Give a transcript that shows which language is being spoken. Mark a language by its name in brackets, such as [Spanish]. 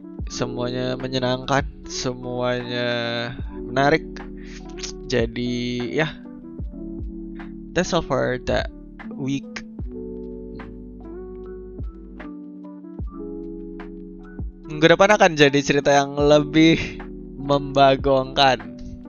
[Indonesian] Semuanya menyenangkan, semuanya menarik. Jadi ya, [English] that's all for that week. [Indonesian] Minggu depan akan jadi cerita yang lebih membagongkan.